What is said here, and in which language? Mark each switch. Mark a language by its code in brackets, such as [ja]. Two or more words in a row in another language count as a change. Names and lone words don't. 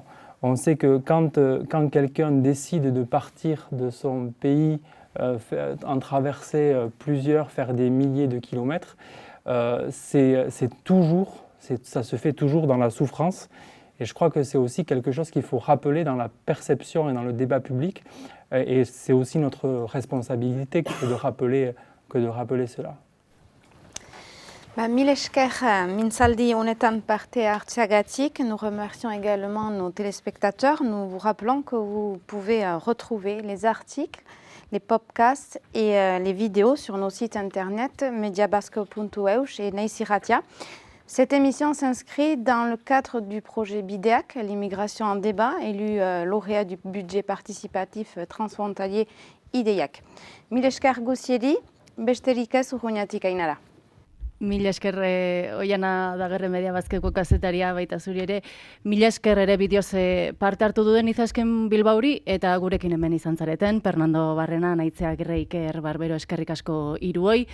[fr] On sait que quand quelqu'un décide de partir de son pays, en traverser faire des milliers de kilomètres, ça se fait toujours dans la souffrance. Et je crois que c'est aussi quelque chose qu'il faut rappeler dans la perception et dans le débat public. Et c'est aussi notre responsabilité que de rappeler cela. [eu] Mil esker mintzaldi honetan parte hartzeagatik. [fr] Nous remercions également nos téléspectateurs. Nous vous rappelons que vous pouvez retrouver les articles, les podcasts et les vidéos sur nos sites internet mediabasque.eus et Naiz Irratia. Cette émission s'inscrit dans le cadre du projet BIDEAC, l'immigration en débat, élu lauréat du budget participatif transfrontalier IDEAC. [eu] Mil esker guzieri, besterik ez urruñatik Ainara. Mila esker Oiana Dagerre Mediabasqueko kazetaria baita zuri ere. Mila esker ere bideoz parte hartu duen izasken Bilbauri eta gurekin hemen izan zareten. Fernando Barrena, Naitzea Agirre, Iker Barbero, eskerrik asko hiruoi.